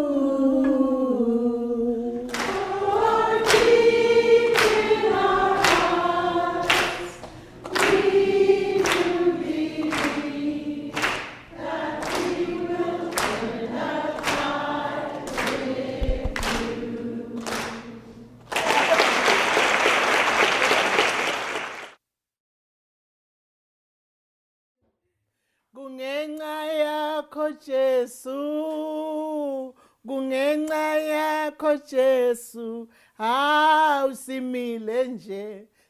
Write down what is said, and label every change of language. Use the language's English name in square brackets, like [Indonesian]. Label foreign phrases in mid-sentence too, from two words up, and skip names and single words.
[English] For deep in our hearts, we will believe that we will turn the tide with you. [Zulu] Kungenxa yakho Jesu, kungenxa yakho Jesu, usimile nje,